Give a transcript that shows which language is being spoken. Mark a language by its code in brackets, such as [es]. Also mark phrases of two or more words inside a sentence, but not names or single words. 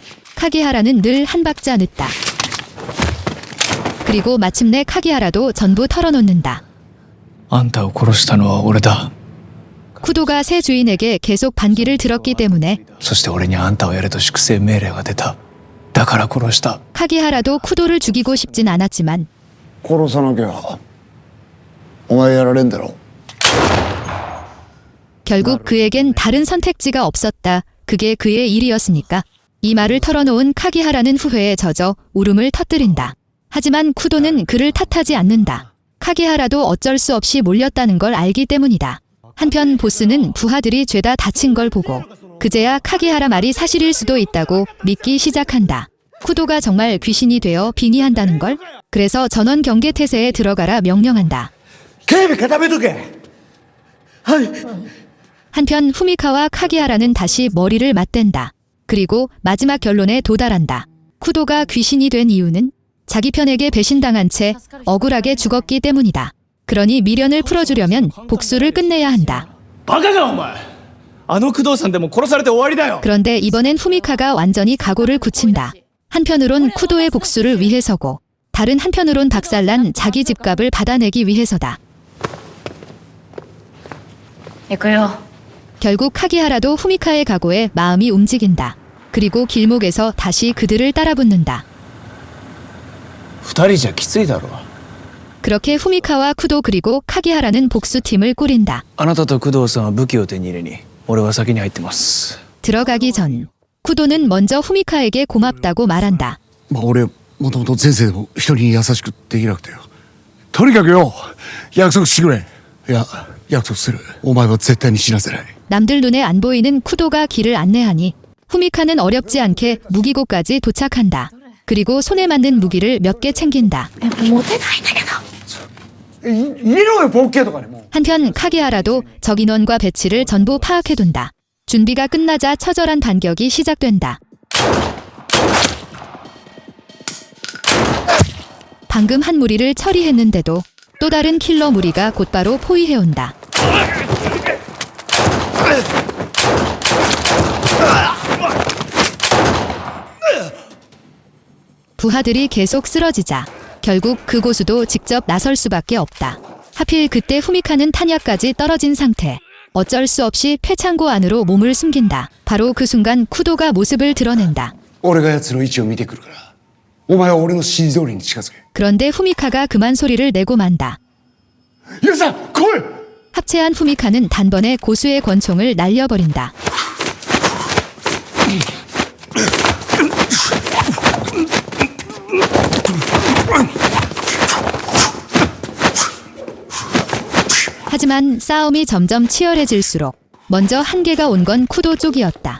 [ko] 카기하라는 늘 한 박자 늦다. 그리고 마침내 카기하라도 전부 털어놓는다. [ja] あんたを殺したのは俺だ。 [ko] 쿠도가 새 주인에게 계속 반기를 들었기 때문에 [ja] そして俺にあんたをやれと粛清命令が出た。だから殺した。 [ko] 카기하라도 쿠도를 죽이고 싶진 않았지만 [ja] 殺さなきゃお前やられんだろ [ko] 결국 그에겐 다른 선택지가 없었다. 그게 그의 일이었으니까. 이 말을 털어놓은 카기하라는 후회에 젖어 울음을 터뜨린다. 하지만 쿠도는 그를 탓하지 않는다. 카기하라도 어쩔 수 없이 몰렸다는 걸 알기 때문이다. 한편 보스는 부하들이 죄다 다친 걸 보고 그제야 카기하라 말이 사실일 수도 있다고 믿기 시작한다. 쿠도가 정말 귀신이 되어 빙의한다는 걸? 그래서 전원 경계 태세에 들어가라 명령한다. [ja] 警備固めとけはい [ko] 한편 후미카와 카기하라는 다시 머리를 맞댄다. 그리고 마지막 결론에 도달한다. 쿠도가 귀신이 된 이유는 자기 편에게 배신당한 채 억울하게 죽었기 때문이다. 그러니 미련을 풀어주려면 복수를 끝내야 한다. [ja] バカかお前。あの工藤さんでも殺されて終わりだよ。 [ko] 그런데 이번엔 후미카가 완전히 각오를 굳힌다. 한편으론 쿠도의 복수를 위해서고 다른 한편으론 박살난 자기 집값을 받아내기 위해서다. [ja] 行くよ [ko] 결국 카기하라도 후미카의 각오에 마음이 움직인다. 그리고 길목에서 다시 그들을 따라붙는다. [ja] 二人じゃきついだろ。 [ko] 그렇게 후미카와 쿠도 그리고 카기하라는 복수팀을 꾸린다. [ja] あなたと工藤さんは武器を手に入れに、俺は先に入ってます。 [ko] 들어가기 전 쿠도는 먼저 후미카에게 고맙다고 말한다. [ja] まあ俺もともと前世でも人に優しくできなくてよとにかくよ約束してくれいや約束するお前は絶対に死なせない [ko] 남들 눈에 안 보이는 쿠도가 길을 안내하니 후미카는 어렵지 않게 무기고까지 도착한다. 그리고 손에 맞는 무기를 몇 개 챙긴다. [ja] モテないんだけど入れろよボッケとかでも [ko] 한편 카기하라도 적 인원과 배치를 전부 파악해둔다. 준비가 끝나자 처절한 반격이 시작된다. 방금 한 무리를 처리했는데도 또 다른 킬러 무리가 곧바로 포위해온다. 부하들이 계속 쓰러지자 결국 그 고수도 직접 나설 수밖에 없다. 하필 그때 후미카는 탄약까지 떨어진 상태. 어쩔 수 없이 폐창고 안으로 몸을 숨긴다. 바로 그 순간 쿠도가 모습을 드러낸다. [ja] 俺が奴の位置を見てくるからお前は俺の指示通りに近づけ [ko] 그런데 후미카가 그만 소리를 내고 만다. [ja] ユウさん来い [ko] 합체한 후미카는 단번에 고수의 권총을 날려버린다. 하지만 싸움이 점점 치열해질수록 먼저 한계가 온 건 쿠도 쪽이었다.